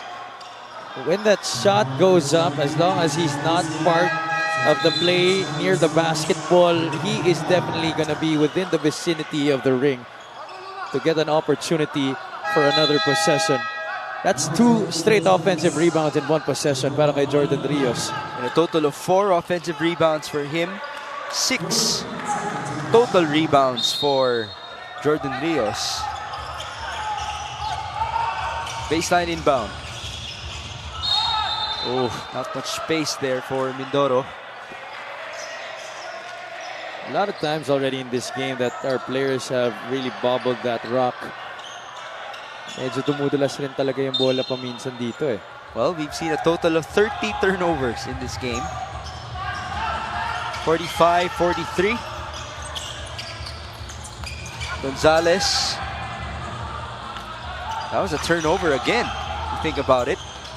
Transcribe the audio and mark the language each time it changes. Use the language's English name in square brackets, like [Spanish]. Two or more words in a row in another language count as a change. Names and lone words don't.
[English] When that shot goes up, as long as he's not part of the play near the basketball, he is definitely going to be within the vicinity of the ring to get an opportunity for another possession. That's 2 straight offensive rebounds in 1 possession [Filipino] para kay [English] Jordan Rios. And a total of 4 offensive rebounds for him. 6 total rebounds for Jordan Rios. Baseline inbound. Oh, not much space there for Mindoro. A lot of times already in this game that our players have really bobbled that rock. [Filipino] Medyo dumudulas rin talaga yung bola paminsan dito eh. [English] Well, we've seen a total of 30 turnovers in this game. 45-43. Gonzalez. That was a turnover again, if you think about it.